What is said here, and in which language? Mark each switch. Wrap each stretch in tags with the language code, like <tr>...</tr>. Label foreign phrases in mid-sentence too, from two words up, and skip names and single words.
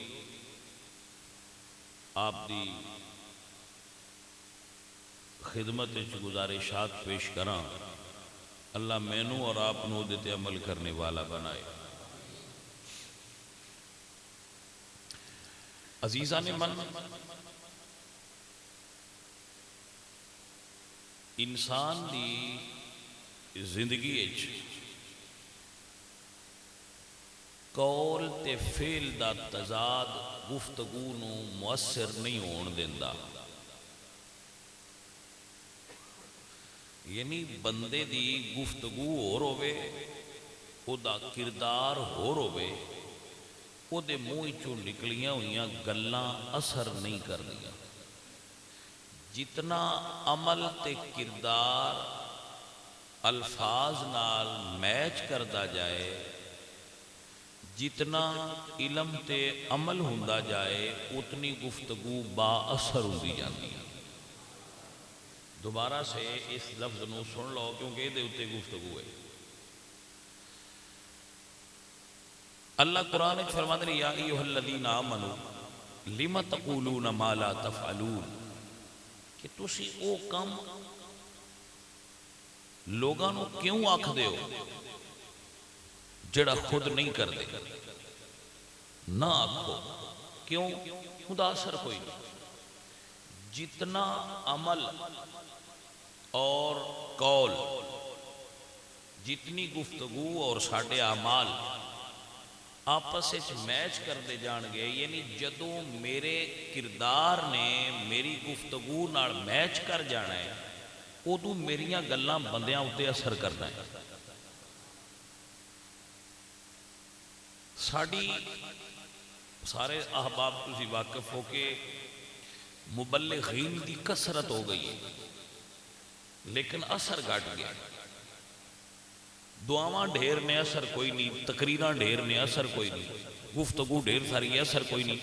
<pa>آپ دی خدمت گزارشات پیش کراں، اللہ مینوں اور آپ نو دیتے عمل کرنے والا بنائے۔</pa> <fa>عزیزان من،</fa> <pa>انسان دی زندگی اچ قول تے فعل دا تضاد گفتگو نو مؤثر نہیں ہون دیندا، یعنی بندے دی گفتگو ہور ہوے، او دا کردار ہور ہوے، او دے منہ چوں نکلیاں ہوئیاں گلاں اثر نہیں کردیاں۔ جتنا عمل تے کردار الفاظ نال میچ کردا جائے، جتنا علم تے عمل ہوندا جائے، اتنی گفتگو با اثر ہوندی جاتی ہے۔ دوبارہ سے اس لفظ نو سن لو کیونکہ دے اتے گفتگو ہے۔ اللہ قرآن وچ فرماندے نے</pa> <ar>یا ایھا الذین آمنوا لم تقولون ما لا تفعلون،</ar> <pa>کہ تسی او کم لوگاں نو کیوں آکھ دے ہو جڑا خود نہیں کر دے؟ نہ آکھو، کیوں؟ خدا اثر کوئی نہیں۔ جتنا عمل اور قول، جتنی گفتگو اور ساڈے اعمال آپس وچ میچ کردے جان گے، یعنی جدوں میرے کردار نے میری گفتگو نال میچ کر جانا ہے، ادو میریاں گلاں بندیاں اتے اثر کرنا ہے۔ ساڑی سارے احباب تسی واقف ہو کے مبلغین دی کثرت ہو گئی ہے، لیکن اثر گھٹ گیا۔ دعاواں ڈھیر نے، اثر کوئی نہیں، تقریراں ڈھیر نے، اثر کوئی نہیں، گفتگو ڈھیر ساری ہے، اثر کوئی نہیں۔</pa>